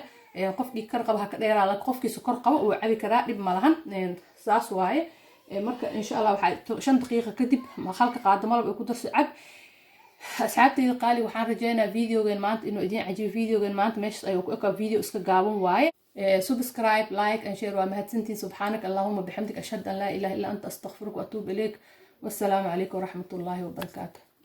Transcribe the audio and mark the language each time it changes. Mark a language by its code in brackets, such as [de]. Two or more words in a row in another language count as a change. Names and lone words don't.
[so] qof dhiig kar qabo ha ka dheeraa la qofkii sokor qabo uu cabi karaa dhib ma lahan saas waaye marka [ar] إن شاء الله [so] waxa 5 daqiiqo kadib halka qaado malab ay ku darso cab asxaabtayda qaali waxaan rajaynayaa videogan maanta inuu idin cajibo videogan maanta meesha ayuu ku ekaa video iska gaaban waaye [en] subscribe like and share [so] waa mahadsantiin [ar] سبحانك اللهم وبحمدك أشهد أن لا إله إلا أنت أستغفرك وأتوب إليك والسلام عليكم ورحمة الله وبركاته